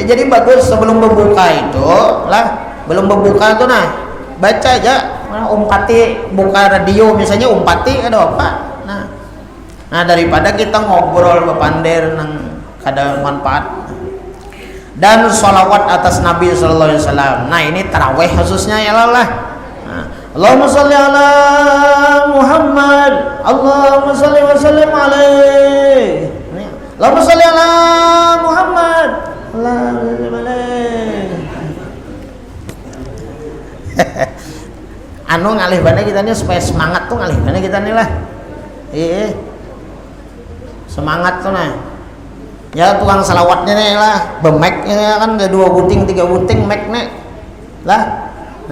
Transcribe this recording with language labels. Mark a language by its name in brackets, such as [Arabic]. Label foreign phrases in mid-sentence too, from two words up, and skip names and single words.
[Banjar] Jadi bagus sebelum berbuka itu lah. Belum berbuka tuh nah baca aja. Nah, umpati buka radio misalnya umpati ada apa? Nah, daripada kita ngobrol bepander nang kada manfaat. Dan sholawat atas Nabi [Arabic] صلى الله عليه وسلم. [Banjar] Nah, ini tarawih khususnya ya lah. [Arabic] اللهم صل على محمد. اللهم صل وسلم عليه. اللهم صل على محمد. اللهم صل عليه. [Banjar] Ngalih bana kita nih supaya semangat tuh ngalih bana kita nih lah. Iya. Semangat tuh nah. Ya tukang salawatnya nih lah, bemek ya kan ada 2 buting 3 buting mek nih lah.